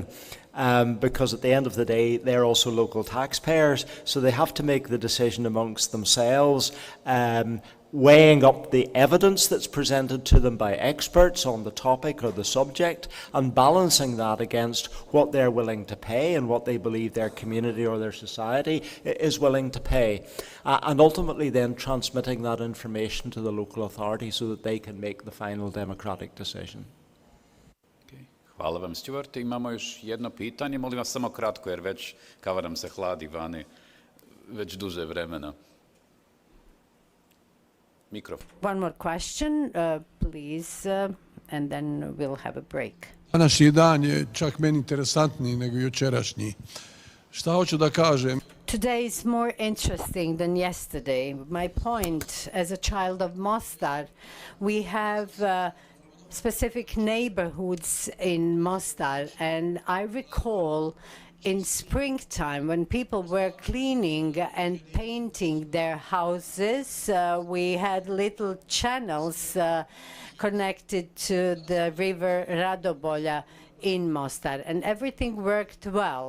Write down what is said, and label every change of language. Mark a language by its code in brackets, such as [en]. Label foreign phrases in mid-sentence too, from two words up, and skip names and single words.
[en] Because at the end of the day, they're also local taxpayers, so they have to make the decision amongst themselves, weighing up the evidence that's presented to them by experts on the topic or the subject, and balancing that against what they're willing to pay and what they believe their community or their society is willing to pay. And ultimately then transmitting that information to the local authority so that they can make the final democratic decision. [bs] Hvala vam, Stuart. Imamo još jedno pitanje, molim vas samo kratko, jer već kava nam se hladi vani već duže vremena. Mikrofon. [en] One more question, please, and then we'll have a break. [bs] Današnji dan je čak meni interesantniji nego jučerašnji. Šta hoću da kažem? [en] Today is more interesting than yesterday. My point, as a child of Mostar, we have specific neighborhoods in Mostar, and I recall in springtime when people were cleaning and painting their houses, we had little channels connected to the river Radobolja in Mostar, and everything worked well.